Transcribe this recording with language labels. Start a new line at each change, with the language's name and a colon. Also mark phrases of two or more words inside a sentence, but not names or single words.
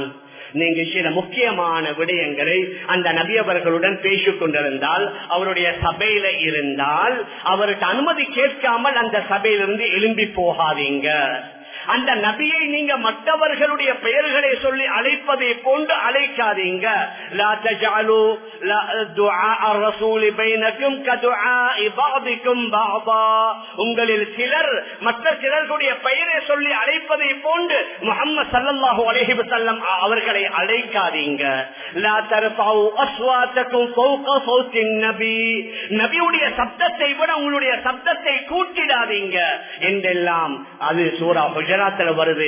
Tamil: நீங்க சில முக்கியமான விடயங்களை அந்த நபி அவர்களுடன் பேசிக் கொண்டிருந்தால், அவருடைய சபையில இருந்தால், அவருக்கு அனுமதி கேட்காமல் அந்த சபையிலிருந்து எழும்பி போகாதீங்க. அந்த நபியை நீங்க மற்றவர்களுடைய பெயர்களை சொல்லி அழைப்பதை போன்று அழைக்காதீங்க.
Arabic: لا تجعلوا دعاء الرسول بينكم كدعاء بعضكم بعضا.
Tamil: உங்களில் சிலர் மற்ற சிலர்களுடைய பெயரை சொல்லி அழைப்பதை போன்று முஹம்மது
Arabic: صلى الله عليه وسلم
Tamil: அவர்களை அழைக்காதீங்க.
Arabic: لا ترفعوا أصواتكم فوق صوت النبي.
Tamil: நபியுடைய சப்தத்தை விட உங்களுடைய சப்தத்தை கூட்டிடாதீங்க என்றெல்லாம் அது சூரா குஜராத்ல வருது.